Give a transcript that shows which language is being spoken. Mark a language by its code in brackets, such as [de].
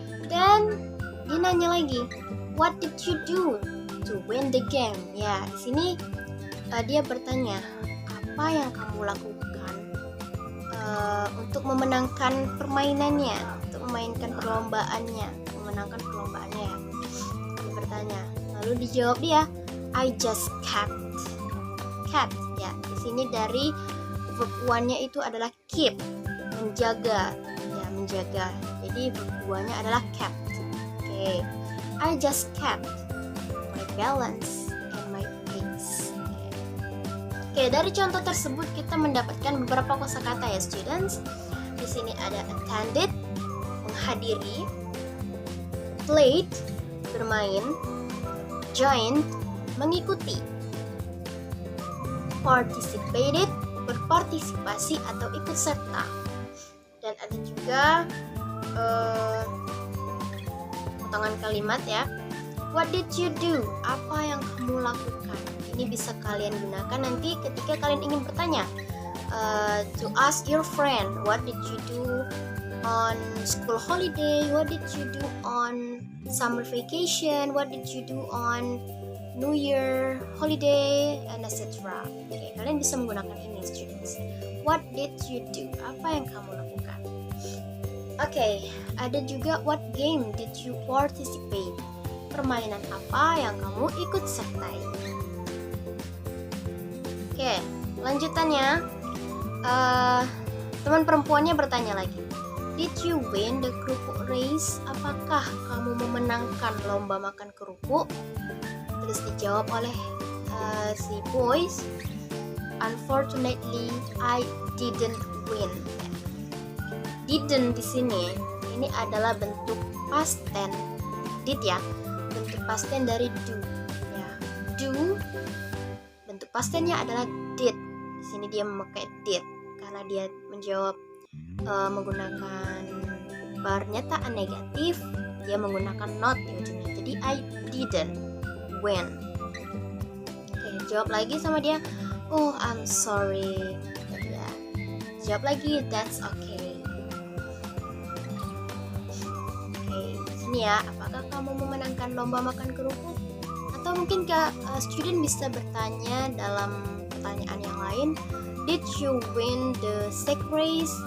[id] Dan dia nanya lagi, [en] what did you do to win the game? [id] Ya, di sini dia bertanya, apa yang kamu lakukan untuk memenangkan permainannya, untuk memainkan perlombaannya, memenangkan perlombaannya ya. Dia bertanya, lalu dijawab dia, [en] I just kept [id] ya. Di sini dari verb one-nya itu adalah keep, menjaga ya, menjaga. Jadi verb one-nya adalah kept. Oke. [en] I just kept my balance and my pace. [id] Oke, dari contoh tersebut kita mendapatkan beberapa kosakata ya students. Di sini ada attended, menghadiri, played, bermain, joined, mengikuti, participated, berpartisipasi atau ikut serta. Dan ada juga potongan kalimat ya. [en] What did you do? [id] Apa yang kamu lakukan? Ini bisa kalian gunakan nanti ketika kalian ingin bertanya [en] to ask your friend, what did you do on school holiday? What did you do on summer vacation? What did you do on New Year holiday? And etc. [id] Oke, kalian bisa menggunakan ini students. [en] What did you do? [id] Apa yang kamu lakukan? Oke, ada juga [en] what game did you participate? [id] Permainan apa yang kamu ikut sertai? Oke, lanjutannya teman perempuannya bertanya lagi, [en] did you win the kerupuk race? [id] Apakah kamu memenangkan lomba makan kerupuk? Terus dijawab oleh si boys, [en] unfortunately I didn't win. [id] Didn't di sini ini adalah bentuk past tense did ya, bentuk past tense dari do ya. Do bentuk past tense-nya adalah did. Di sini dia memakai did karena dia menjawab menggunakan pernyataan negatif, dia menggunakan not di ujungnya. Jadi [en] I didn't win. [id] Oke, jawab lagi sama dia, [en] oh I'm sorry. [id] Ya. Jawab lagi, [en] that's okay. [id] Oke, di sini ya, apakah kamu memenangkan lomba makan kerupuk? Atau mungkin student bisa bertanya dalam pertanyaan yang lain, [en] did you win the sack race?